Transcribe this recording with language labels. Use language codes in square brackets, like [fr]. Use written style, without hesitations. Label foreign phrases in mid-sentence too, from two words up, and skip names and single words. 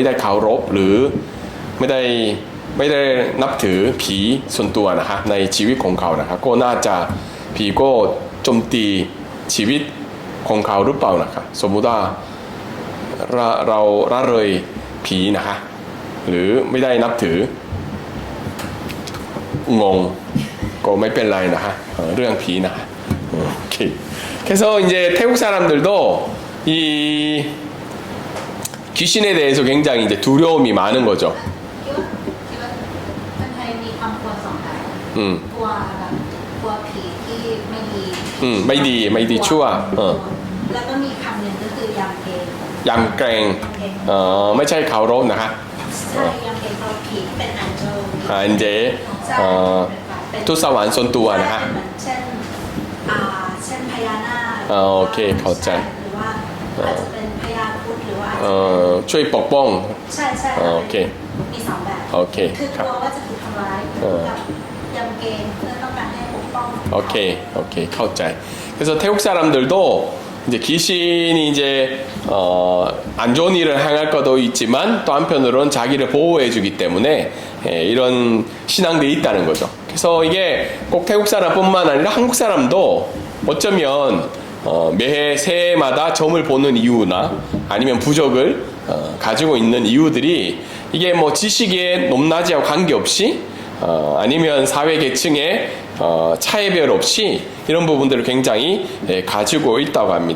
[th] ได้เคารพหรือไม่ได้นับถือผีส่วนตัวนะคะในชีวิตของเขานะคะก็น่าจะผีก็โจมตีชีวิตของเขาหรือเปล่านะคะสมมุติว่าเราละเลยผีนะคะหรือไม่ได้นับถื องงก็ไม่เป็นไรนะคะเรื่องผีนะคะโอเค [ko] 그래서 이제 태국 사람들도 이 귀신에 대해서 굉장히 이제 두려움이 많은 거죠. [th] คนไทยมีความกลัวสองแบบกลัวแบบกลัวผีที่ไม่ดี ไม่ดีชั่ว แล้วก็มีคำหนึ่งก็คือยำเกรง ยำเกรงไม่ใช่เคารพนะคะ ใช่ยำเกรงเพราะผีเป็นอันเจ ทุสวรรค์ส่วนตัวนะฮะ เช่นพญานาค โอเคเข้าใจ หรือว่าอาจจะเป็นพญาครุฑหรือว่า ช่วยปกป้อง ใช่ โอเค มีสองแบบ โอเค คือกลัวว่าจะถูกทำร้ายกับยำเกรงเพื่อต้องการให้ปกป้อง โอเคเข้าใจ [ko] 그래서 태국 사람들도 이제 귀신이 이제 안 좋은 일을 행할 것도 있지만 또 한편으로는 자기를 보호해주기 때문에 이런 신앙들이 있다는 거죠. 그래서 이게 꼭 태국 사람뿐만 아니라 한국 사람도 어쩌면 매해 새해마다 점을 보는 이유나 아니면 부적을 가지고 있는 이유들이 이게 뭐 지식의 높낮이와 관계없이 아니면 사회 계층의 차이별 없이 이런 부분들을 굉장히 가지고 있다고 합니다.